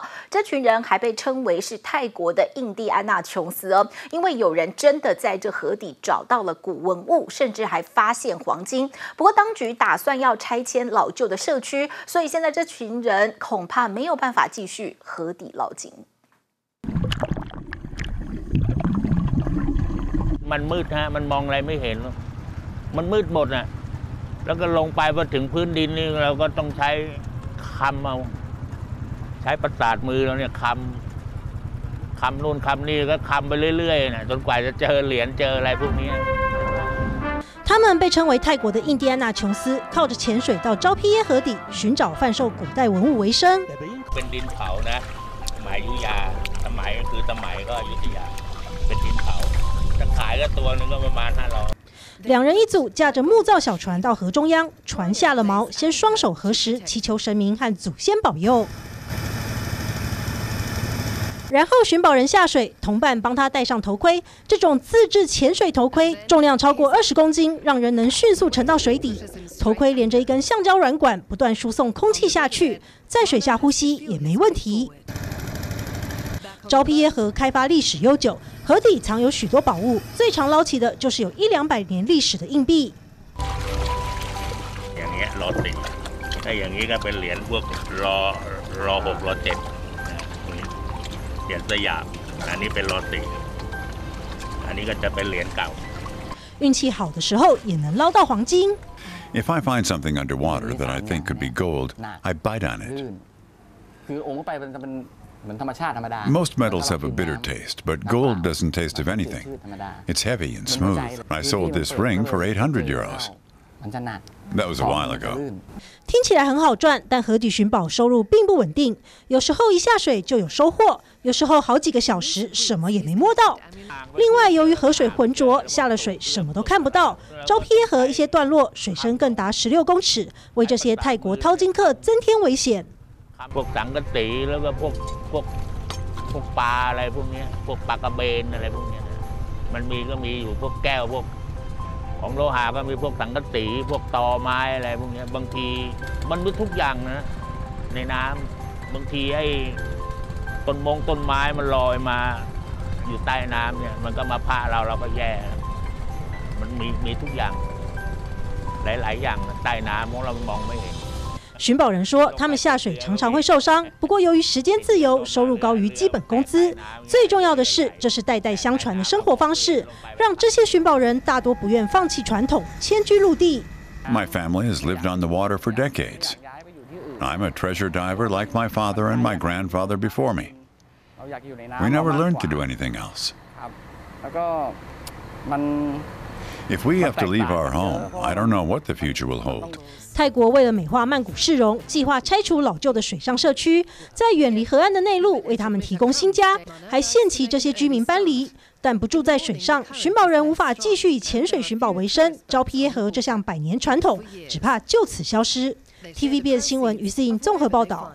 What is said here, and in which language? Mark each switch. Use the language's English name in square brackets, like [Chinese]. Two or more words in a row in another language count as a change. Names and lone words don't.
[Chinese] 这群人还被称为是泰国的印第安纳琼斯哦，因为有人真的在这河底找到了古文物，甚至还发现黄金。不过当局打算要拆迁老旧的社区，所以现在这群人恐怕没有办法继续河底捞金。 [Thai] มันมืดฮะมันมองอะไรไม่เห็นมันมืดหมดน่ะแล้วก็ลงไปพอถึงพื้นดินนี่เราก็ต้องใช้คำเอาใช้ประสาทมือเราเนี่ยคำนู่นคำนี่ก็คำไปเรื่อยๆนะจนกว่าจะเจอเหรียญเจออะไรพวกนี้ [Chinese] 他们被称为泰国的印第安纳琼斯，靠着潜水到昭披耶河底寻找贩售古代文物为生。 [Thai] เป็นดินเผานะสมัยอยุธยาสมัยก็คือสมัยก็อยุธยาเป็นดินเผาถ้าขายก็ตัวนึงก็ประมาณ500 [Chinese] 2 人一组，驾着木造小船到河中央，船下了锚，先双手合十，祈求神明和祖先保佑。然后寻宝人下水，同伴帮他戴上头盔。这种自制潜水头盔，重量超过20公斤，让人能迅速沉到水底。头盔连着一根橡胶软管，不断输送空气下去，在水下呼吸也没问题。昭披耶河开发历史悠久，河底藏有许多宝物，最常捞起的就是有100-200年历史的硬币。 [Thai] อย่างเงี้ยรอ10ถ้าอย่างนี้ก็เป็นเหรียญพวกรอ6รอ7เหรียญสยามอันนี้เป็นรอ4อันนี้ก็จะเป็นเหรียญเก่า [Chinese] 运气好的时候也能捞到黄金。 [English] If I find something underwater that I think could be gold, I bite on it. [Thai] คือองค์ไปมันจะเป็นเหมือนธรรมชาติธรรมดา [English] Most metals have a bitter taste, but gold doesn't taste of anything. It's heavy and smooth. I sold this ring for 800 euros. That was a while ago. [Chinese] 听起来很好赚，但河底寻宝收入并不稳定。有时候一下水就有收获，有时候好几个小时什么也没摸到。另外，由于河水浑浊，下了水什么都看不到。昭披耶河一些段落水深更达16公尺，为这些泰国淘金客增添危险。 [Thai] พวกสังกะสีแล้วก็พวกปลาอะไรพวกนี้พวกปลากระเบนอะไรพวกนี้มันก็มีอยู่พวกแก้วพวกของโลหะก็มีพวกสังกะสีพวกตอไม้อะไรพวกนี้บางทีมันมีทุกอย่างนะในน้ำบางทีไอ้ต้นไม้มันลอยมาอยู่ใต้น้ำเนี่ยมันก็มาพาเราก็แย่มันมีทุกอย่างหลายๆอย่างใต้น้ำของเรามองไม่เห็น [Chinese] 寻宝人说，他们下水常常会受伤，不过由于时间自由，收入高于基本工资。最重要的是，这是代代相传的生活方式，让这些寻宝人大多不愿放弃传统，迁居陆地。 [English] My family has lived on the water for decades. I'm a treasure diver like my father and my grandfather before me. We never learned to do anything else. If we have to leave our home, I don't know what the future will hold. [Chinese] 泰国为了美化曼谷市容，计划拆除老旧的水上社区，在远离河岸的内陆为他们提供新家，还限期这些居民搬离。但不住在水上，寻宝人无法继续以潜水寻宝为生。昭披耶河这项100年传统，只怕就此消失。TVBS 新闻于思颖综合报道。